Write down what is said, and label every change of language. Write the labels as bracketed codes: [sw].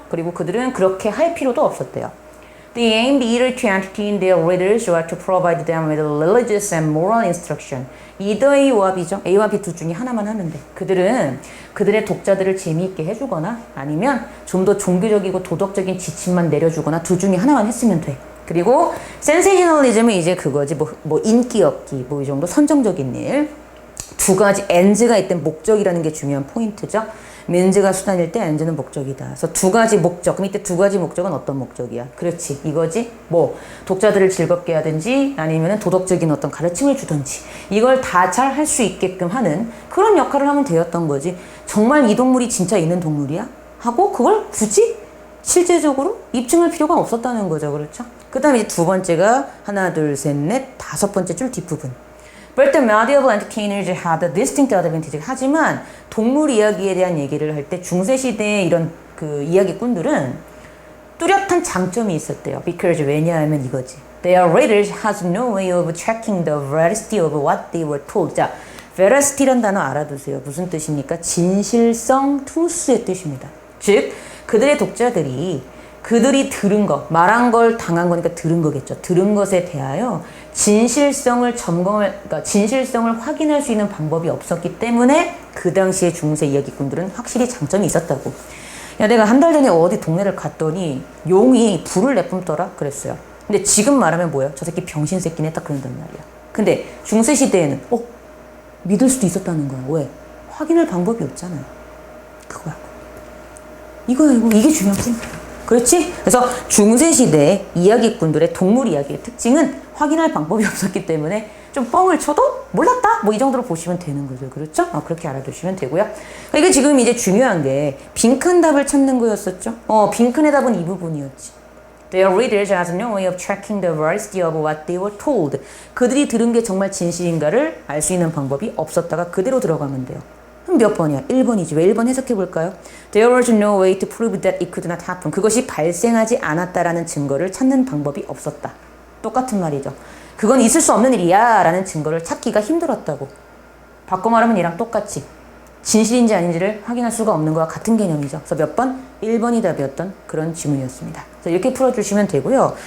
[ko] 그리고 그들은 그렇게 할 필요도 없었대요. [en] They aimed either to entertain their readers or to provide them with religious and moral instruction. [ko] either A와 B죠. A와 B 둘 중에 하나만 하면 돼. 그들은 그들의 독자들을 재미있게 해주거나 아니면 좀 더 종교적이고 도덕적인 지침만 내려주거나 둘 중에 하나만 했으면 돼. 그리고 센세이셔널리즘은 이제 그거지. 뭐 인기 얻기, 뭐 이 정도 선정적인 일. 두 가지 엔즈가 있던 목적이라는 게 중요한 포인트죠. 맨즈가 수단일 때 엔즈는 목적이다. 그래서 두 가지 목적. 그럼 이때 두 가지 목적은 어떤 목적이야? 그렇지. 이거지. 뭐 독자들을 즐겁게 하든지 아니면 도덕적인 어떤 가르침을 주든지 이걸 다 잘 할 수 있게끔 하는 그런 역할을 하면 되었던 거지. 정말 이 동물이 진짜 있는 동물이야? 하고 그걸 굳이 실제적으로 입증할 필요가 없었다는 거죠. 그렇죠? 그 다음에 이제 두 번째가 하나, 둘, 셋, 넷, 다섯 번째 줄 뒷부분. [en] But the medieval entertainers had a distinct advantage. [ko] 하지만 동물 이야기에 대한 얘기를 할 때 중세 시대의 이런 그 이야기꾼들은 뚜렷한 장점이 있었대요. Because 왜냐하면 이거지. [en] Their readers has no way of checking the veracity of what they were told. [ko] 자, veracity란 단어 알아두세요. 무슨 뜻입니까? 진실성, truth의 뜻입니다. 즉, 그들의 독자들이 그들이 들은 거, 말한 걸 당한 거니까 들은 거겠죠. 들은 것에 대하여 진실성을 그러니까 진실성을 확인할 수 있는 방법이 없었기 때문에 그 당시에 중세 이야기꾼들은 확실히 장점이 있었다고. 야, 내가 한 달 전에 어디 동네를 갔더니 용이 불을 내뿜더라 그랬어요. 근데 지금 말하면 뭐예요? 저 새끼 병신 새끼네 딱 그런단 말이야. 근데 중세 시대에는 믿을 수도 있었다는 거야. 왜? 확인할 방법이 없잖아요. 그거야. 이거야. 이게 중요한 포인트야. 그렇지? 그래서 중세시대 이야기꾼들의 동물 이야기의 특징은 확인할 방법이 없었기 때문에 좀 뻥을 쳐도 몰랐다? 뭐 이 정도로 보시면 되는 거죠. 그렇죠? 그렇게 알아두시면 되고요. 이게 지금 이제 중요한 게 빈칸 답을 찾는 거였었죠. 빈칸의 답은 이 부분이었지. [en] Their readers had no way of checking the veracity of what they were told. [ko] 그들이 들은 게 정말 진실인가를 알 수 있는 방법이 없었다가 그대로 들어가면 돼요. 그럼 몇 번이야? 1번이지. 왜 1번 해석해 볼까요? [en] There was no way to prove that it could not happen. [ko] 그것이 발생하지 않았다라는 증거를 찾는 방법이 없었다. 똑같은 말이죠. 그건 있을 수 없는 일이야 라는 증거를 찾기가 힘들었다고. 바꿔 말하면 얘랑 똑같이 진실인지 아닌지를 확인할 수가 없는 거와 같은 개념이죠. 그래서 몇 번? 1번이 답이었던 그런 지문이었습니다. 그래서 이렇게 풀어주시면 되고요.